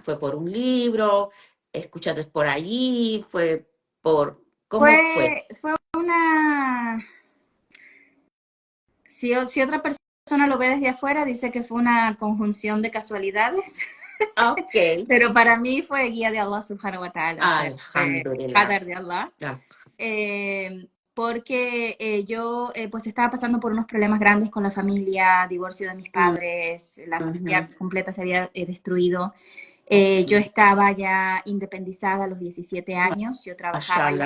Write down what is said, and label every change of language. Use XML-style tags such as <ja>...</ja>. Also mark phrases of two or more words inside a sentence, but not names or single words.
<es>¿Fue por un libro? ¿Escuchaste por allí? ¿Cómo fue? Fue una, si otra persona lo ve desde afuera, dice que fue una conjunción de casualidades, Ok, pero para mí fue guía de</es> <ar>الله سبحانه وتعالى,</ar> <es>o sea, fue alhamdulillah. qadar de Allah. Ah, Porque yo pues estaba pasando por unos problemas grandes con la familia, divorcio de mis mm, padres, la familia ujú, completa se había destruido. ok, Yo estaba ya independizada a los 17 años, yo trabajaba y</es>